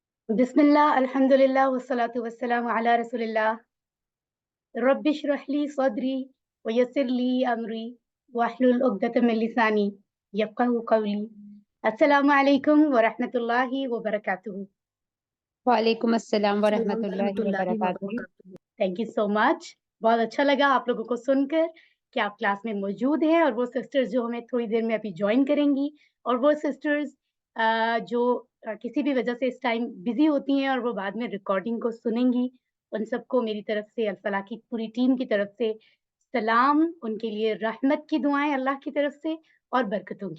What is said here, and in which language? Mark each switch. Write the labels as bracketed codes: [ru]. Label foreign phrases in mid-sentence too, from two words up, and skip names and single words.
[ar] بسم الله، الحمد لله والصلاة والسلام على رسول الله. رب اشرح لي صدري ويسر لي أمري واحلل عقدة من لساني يفقهوا قولي. السلام عليكم ورحمة الله وبركاته. وعليكم السلام अस्सलाम वरहमतुल्लाहि رحمة الله و वबरकातुहू। बरकातुहू। [en] thank you so much. [hi] बहुत अच्छा लगा आप लोगों को सुनकर कि आप क्लास में मौजूद हैं और वो सिस्टर्स जो हमें थोड़ी देर में अभी जॉइन करेंगी और वो सिस्टर्स जो किसी भी वजह से इस [en] time busy [hi] होती हैं और वो बाद में रिकॉर्डिंग को सुनेंगी, उन सबको मेरी तरफ से अल-फलाह की पूरी टीम की तरफ से सलाम, उनके लिए रहमत की दुआएं अल्लाह की तरफ से और बरकतों की।